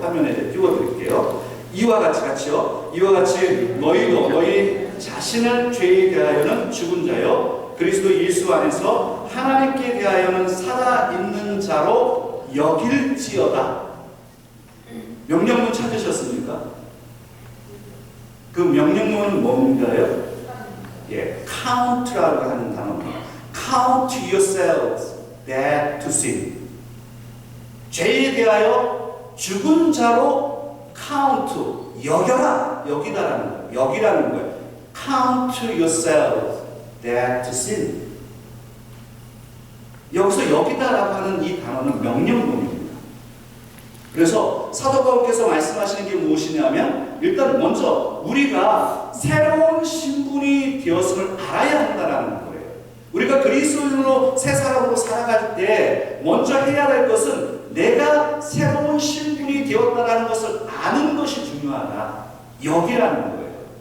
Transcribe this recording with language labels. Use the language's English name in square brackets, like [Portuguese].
[Korean] 화면에 띄워드릴게요. 이와 같이요. 이와 같이 너희도 너희 자신을 죄에 대하여는 죽은 자요 그리스도 예수 안에서 하나님께 대하여는 살아있는 자로 여길지어다. 명령문 찾으셨습니까? 그 명령문은 뭔가요? 예, count라고 하는 단어입니다. [English] Count yourselves dead to sin. [Korean] 죄에 대하여 죽은 자로 count, 여겨라, 여기다라는 거예요. 여기라는 거예요. [English] Count yourselves dead to sin. [Korean] 여기서 여기다라고 하는 이 단어는 명령문입니다. 그래서 사도 바울께서 말씀하시는 게 무엇이냐면 일단 먼저 우리가 새로운 신분이 되었음을 알아야 한다라는 거예요. 우리가 그리스도인으로 새 사람으로 살아갈 때 먼저 해야 할 것은 내가 새로운 신분이 되었다라는 것을 아는 것이 중요하다. 여기라는 거예요.